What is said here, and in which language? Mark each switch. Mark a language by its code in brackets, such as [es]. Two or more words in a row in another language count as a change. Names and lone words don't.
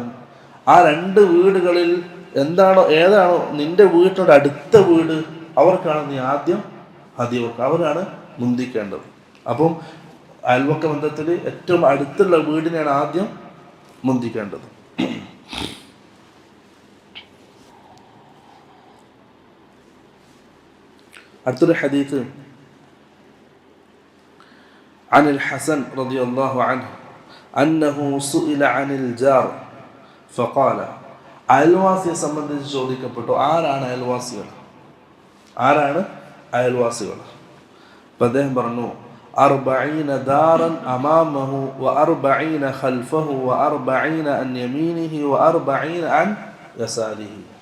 [ml] ആ 2 വീടുകളിൽ ഏതാണോ നിന്റെ വീട്ടിനോട് അടുത്ത വീട്, അവർക്കാണ് നീ ആദ്യം ഹദിയ കൊടുക്കുക, അവരാണ് മുന്തിക്കേണ്ടത്. അപ്പം അയൽവക്ക ബന്ധത്തിൽ ഏറ്റവും അടുത്തുള്ള വീടിനെയാണ് ആദ്യം മുന്തിക്കേണ്ടത്. അടുത്തൊരു ഹദീസ്, [ar] عن الحسن رضي الله عنه أنه سئل عن الجار فقال, [ml] അയൽവാസിയെ സംബന്ധിച്ച് ചോദിക്കപ്പെട്ടു, ആരാണ് അയൽവാസികൾ? അപ്പം അദ്ദേഹം പറഞ്ഞു, [ar] 40 دارا أمامه و40 خلفه و40 عن يمينه و40 عن يساره.